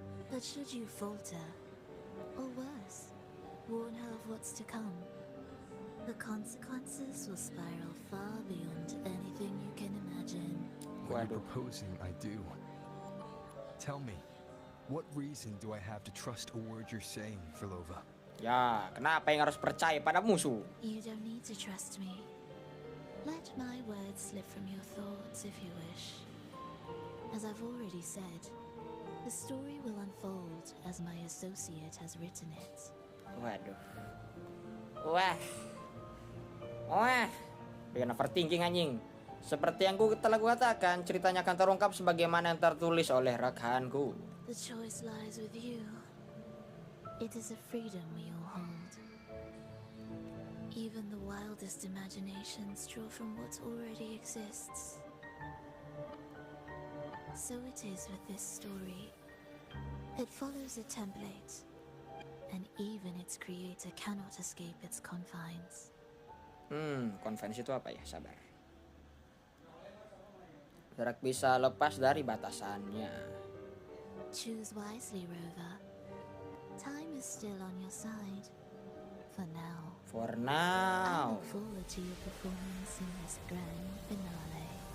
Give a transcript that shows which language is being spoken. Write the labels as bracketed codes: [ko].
[en] But should you falter, or worse, warn her of what's to come, the consequences will spiral far beyond anything you can imagine. What are you [id] Waduh. [en] proposing I do? Tell me, what reason do I have to trust a word you're saying, Filova? [id] Ya, kenapa yang harus percaya pada musuh? [en] You don't need to trust me. Let my words slip from your thoughts if you wish. As I've already said, the story will unfold as my associate has written it. [id] Waduh. Wah. Bikin overthinking anjing. Seperti yang telah katakan, ceritanya akan terungkap sebagaimana yang tertulis oleh rekanku. [en] The choice lies with you. It is a freedom we all hold. Even the wildest imaginations draw from what already exists. So it is with this story. It follows a template, and even its creator cannot escape its confines. [id] Konvensi itu apa ya? Sabar. Tidak bisa lepas dari batasannya. [en] Choose wisely, Rover. Time is still on your side. For now. For I now. look forward to your performance in this grand finale.